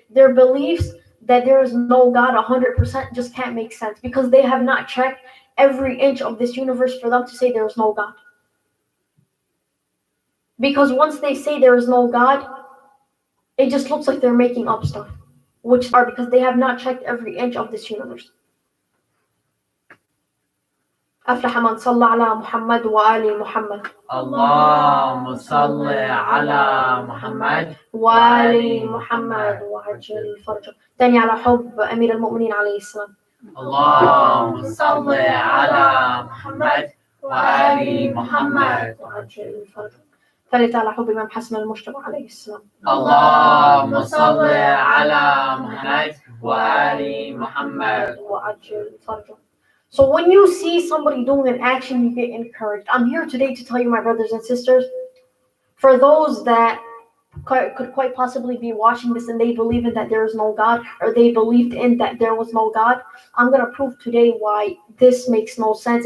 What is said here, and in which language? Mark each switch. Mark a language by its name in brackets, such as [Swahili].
[English] Their beliefs that there is no God 100% just can't make sense because they have not checked every inch of this universe for them to say there is no God. Because once they say there is no God, it just looks like they're making up stuff, which are because they have not checked every inch of this universe. [Arabic] أفلح من صلى على محمد وآل محمد. اللهم صل على محمد وآل محمد وعجل فرجه. تاني على حب أمير المؤمنين عليه السلام. اللهم صل على محمد وآل محمد وعجل فرجه. ثالث على حب إمام حسن المجتبى عليه السلام. اللهم صل على محمد وآل محمد وعجل فرجه. [English] So when you see somebody doing an action, you get encouraged. I'm here today to tell you, my brothers and sisters, for those that could quite possibly be watching this and they believe in that there is no God, or they believed in that there was no God, I'm going to prove today why this makes no sense.